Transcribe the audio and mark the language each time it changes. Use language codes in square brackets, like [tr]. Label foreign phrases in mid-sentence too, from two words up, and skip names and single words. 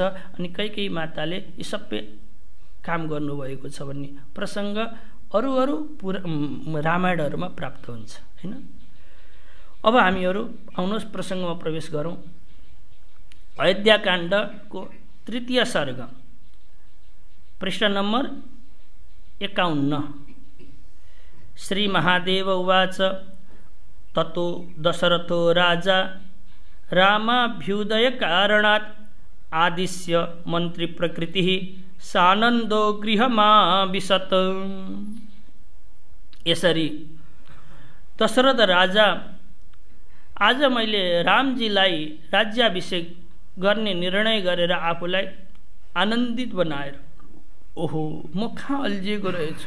[ne] अनि कैकेयी माताले यी सबै काम गर्नुभएको छ भन्ने प्रसङ्ग अरू रामायणहरूमा प्राप्त हुन्छ होइन। अब हामीहरू आउनुहोस् प्रसङ्गमा प्रवेश गरौँ। अयोध्याकाण्डको 3 सर्ग, पृष्ठ नम्बर 51। [sa] श्री महादेव उवाच ततो दशरथो राजा रामाभ्युदय कारणात् आदिश्य मन्त्री प्रकृतिः सानन्दो गृहमाविशत्। [ne] यसरी दशरथ राजा आज मैले रामजीलाई राज्याभिषेक गर्ने निर्णय गरेर आफूलाई आनन्दित बनाएर ओहो म कहाँ अल्झिएको रहेछु।